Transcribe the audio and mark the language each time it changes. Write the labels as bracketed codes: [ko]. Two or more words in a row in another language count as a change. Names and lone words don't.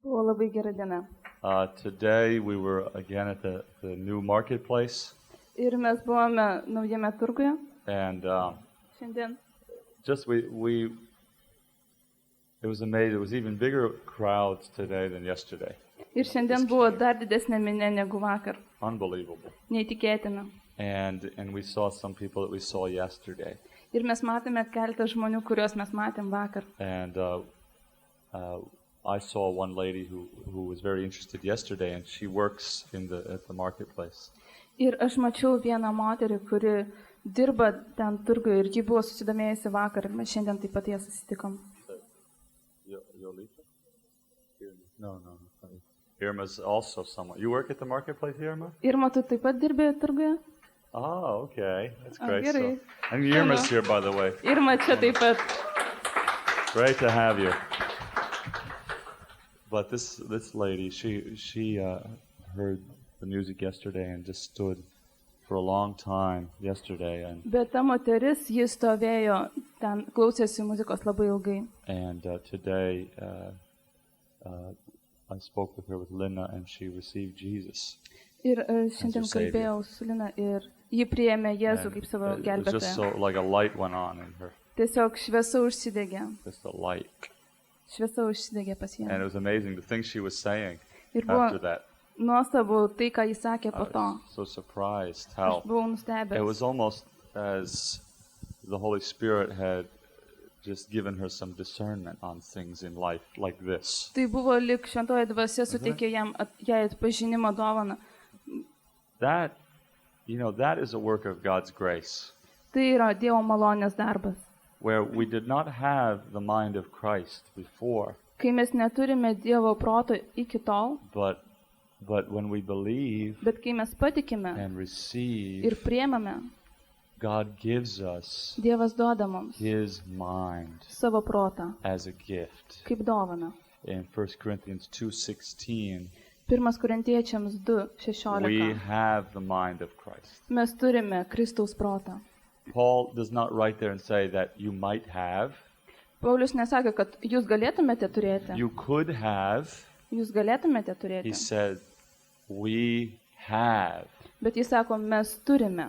[lt] Buvo labai gera diena. [en] Today we were again at the new marketplace, [lt] Ir mes buvome naujame turguje. [en] and [lt] Šiandien. [en] just it was amazing. It was even bigger crowds today than yesterday. [lt] Ir šiandien buvo dar didesnė minė negu vakar. [en] Unbelievable. [lt] Neįtikėtina. [en] And we saw some people that we saw yesterday. [lt] Ir mes matėme keletą žmonių, kuriuos mes matėm vakar. [en] And I saw one lady who was very interested yesterday, and she works at the marketplace. [lt] Ir aš mačiau vieną moterį, kuri dirba ten turguje ir ji buvo susidomėjusi vakar ir mes šiandien taip pat ją susitikom. [en] Yolita? No. Irma's also someone. You work at the marketplace, Irma? [lt] Irma, tu taip pat dirbi turguje? [en] Oh, okay. That's great. [lt] Gerai. [en] And Irma's here, by the way. [lt] Irma čia taip pat. [en] Great to have you. But this lady, she heard the music yesterday and just stood for a long time yesterday. [lt] Bet ta moteris, ji stovėjo ten, klausėsi muzikos labai ilgai. [en] And today I spoke with her with Lina, and she received Jesus. [lt] Ir šiandien kalbėjau su Lina ir ji priėmė Jėzų kaip savo [en] It was just so [lt] gelbėtoją. [en] like a light went on in her. [lt] Tiesiog šviesa užsidegė. [en] Just a light. [lt] Šviesa užsidegė pas ją. [en] And it was amazing the things she was saying [lt] Ir [en] after [lt] buvo [en] that. [lt] nuostabu tai, ką jis sakė [en] I [lt] po to. [en] was so surprised [lt] Aš [en] how [lt] buvau [en] it [lt] nustebęs. [en] was almost as the Holy Spirit had just given her some discernment on things in life like this. [lt] Tai buvo lyg šventoji dvasia suteikė jai atpažinimo dovaną. [en] That is a work of God's grace, [lt] Tai yra Dievo malonės darbas. [en] where we did not have the mind of Christ before, [lt] Kai mes neturime Dievo proto iki tol, [en] but when we believe [lt] bet kai mes patikime [en] and [lt] ir [en] receive, [lt] priemame, [en] God gives us [lt] Dievas duoda mums [en] His mind [lt] savo protą [en] as a gift. [lt] kaip dovaną. [en] In 1 Corinthians 2:16, [lt] 1 Korintiečiams [en] we [lt] 2:16. [en] have the mind of Christ. [lt] Mes turime Kristaus protą. [en] Paul does not write there and say that you might have, [lt] Paulius nesakė, kad jūs galėtumėte turėti. [en] you could have. [lt] Jūs galėtumėte [en] He [lt] turėti. [en] said, we have [lt] Bet jis sako, mes turime